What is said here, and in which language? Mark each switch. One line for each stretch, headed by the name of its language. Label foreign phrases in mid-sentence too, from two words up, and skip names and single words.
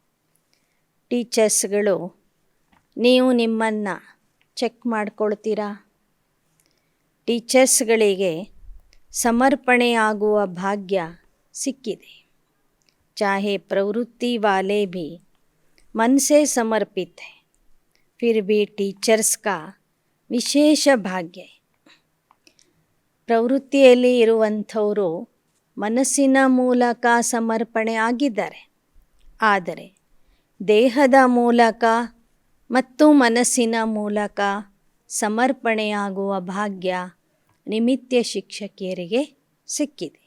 Kannada: ಟೀಚರ್ಸ್ಗಳು, ನೀವು ನಿಮ್ಮನ್ನು ಚೆಕ್ ಮಾಡ್ಕೊಳ್ತೀರಾ? ಟೀಚರ್ಸ್ಗಳಿಗೆ ಸಮರ್ಪಣೆಯಾಗುವ ಭಾಗ್ಯ ಸಿಕ್ಕಿದೆ.
Hindi: चाहे प्रवृत्ति वाले भी मन से समर्पित है, फिर भी टीचर्स का विशेष भाग्य.
Kannada: ಪ್ರವೃತ್ತಿಯಲ್ಲಿ ಇರುವಂಥವರು ಮನಸ್ಸಿನ ಮೂಲಕ ಸಮರ್ಪಣೆ ಆಗಿದ್ದಾರೆ. ಆದರೆ ದೇಹದ ಮೂಲಕ ಮತ್ತು ಮನಸ್ಸಿನ ಮೂಲಕ ಸಮರ್ಪಣೆಯಾಗುವ ಭಾಗ್ಯ ನಿಮಿತ್ಯ ಶಿಕ್ಷಕಿಯರಿಗೆ ಸಿಕ್ಕಿದೆ.